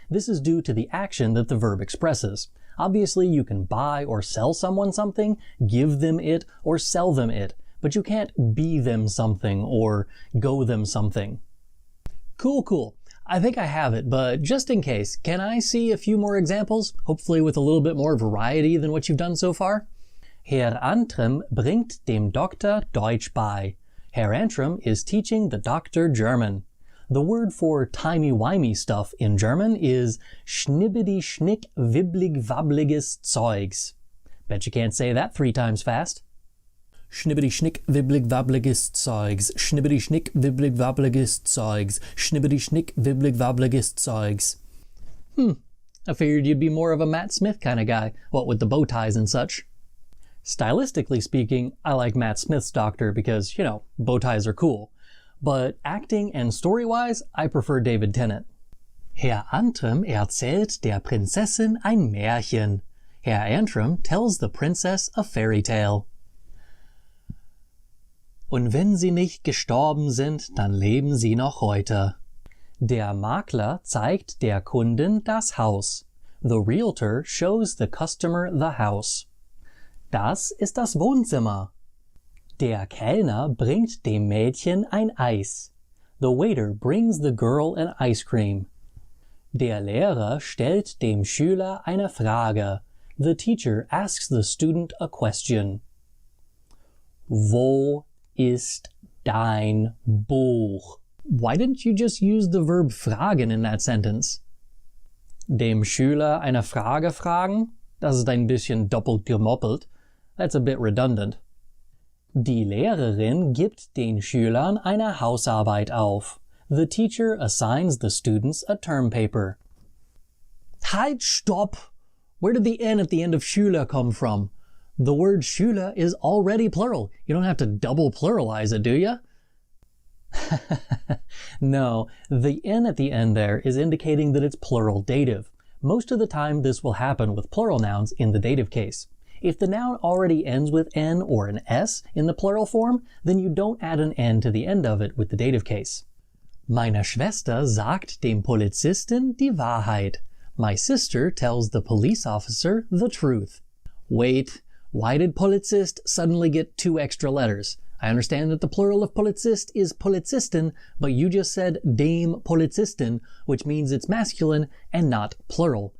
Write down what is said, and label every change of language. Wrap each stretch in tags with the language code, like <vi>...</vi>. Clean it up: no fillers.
<en>This is due to the action that the verb expresses. Obviously, you can buy or sell someone something, give them it, or sell them it, but you can't be them something or go them something. Cool. I think I have it, but just in case, can I see a few more examples? Hopefully with a little bit more variety than what you've done so far?</en> <de>Herr Antrim bringt dem Doktor Deutsch bei.</de> <en>Herr Antrim is teaching the doctor German. The word for timey-wimey stuff in German is</en> <de>schnibbidi-schnick wibblig-wabbliges Zeugs.</de> <en>Bet you can't say that 3 times fast.</en> <de>Schnibbidi-schnick wibblig-wabbliges Zeugs. Schnibbidi-schnick wibblig-wabbliges Zeugs. Schnibbidi-schnick wibblig-wabbliges Zeugs.</de> <en>I figured you'd be more of a Matt Smith kind of guy, what with the bow ties and such. Stylistically speaking, I like Matt Smith's doctor because, bow ties are cool. But acting and story-wise, I prefer David Tennant.</en> <de>Herr Antrim erzählt der Prinzessin ein Märchen.</de> <en>Herr Antrim tells the princess a fairy tale.</en> <de>Und wenn sie nicht gestorben sind, dann leben sie noch heute. Der Makler zeigt der Kundin das Haus.</de> <en>The realtor shows the customer the house.</en> <de>Das ist das Wohnzimmer. Der Kellner bringt dem Mädchen ein Eis.</de> <en>The waiter brings the girl an ice cream.</en> <de>Der Lehrer stellt dem Schüler eine Frage.</de> <en>The teacher asks the student a question.</en> <de>Wo ist dein Buch?</de> <en>Why didn't you just use the verb fragen in that sentence?</en> <de>Dem Schüler eine Frage fragen? Das ist ein bisschen doppelt gemoppelt.</de> <en>That's a bit redundant.</en> <de>Die Lehrerin gibt den Schülern eine Hausarbeit auf.</de> <en>The teacher assigns the students a term paper. Halt, stop! Where did the N at the end of Schüler come from? The word Schüler is already plural. You don't have to double pluralize it, do you? No, the N at the end there is indicating that it's plural dative. Most of the time this will happen with plural nouns in the dative case. If the noun already ends with N or an S in the plural form, then you don't add an N to the end of it with the dative case.</en> <de>Meine Schwester sagt dem Polizisten die Wahrheit.</de> <en>My sister tells the police officer the truth. Wait, why did Polizist suddenly get 2 extra letters? I understand that the plural of Polizist is Polizisten, but you just said dem Polizisten, which means it's masculine and not plural.</en>